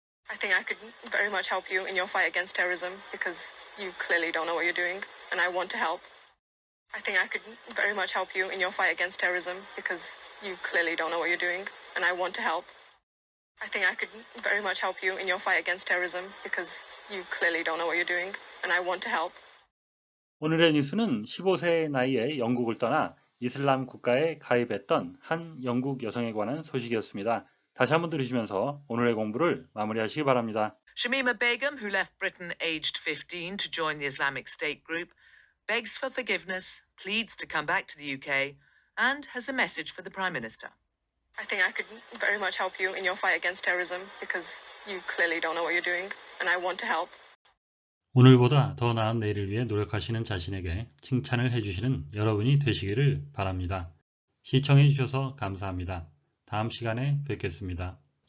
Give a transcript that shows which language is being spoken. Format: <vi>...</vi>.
<en>I think I could very much help you in your fight against terrorism because you clearly don't know what you're doing, and I want to help. I think I could very much help you in your fight against terrorism because you clearly don't know what you're doing, and I want to help. I think I could very much help you in your fight against terrorism because you clearly don't know what you're doing, and I want to help.</en> <ko>오늘의 뉴스는 15세의 나이에 영국을 떠나 이슬람 국가에 가입했던 한 영국 여성에 관한 소식이었습니다. 다시 한번 들으시면서 오늘의 공부를 마무리하시기 바랍니다.</ko> <en>Shamima Begum, who left Britain aged 15 to join the Islamic State group, begs for forgiveness, pleads to come back to the UK, and has a message for the Prime Minister. I think I could very much help you in your fight against terrorism because you clearly don't know what you're doing, and I want to help.</en> <ko>오늘보다 더 나은 내일을 위해 노력하시는 자신에게 칭찬을 해주시는 여러분이 되시기를 바랍니다. 시청해 주셔서 감사합니다. 다음 시간에 뵙겠습니다.</ko>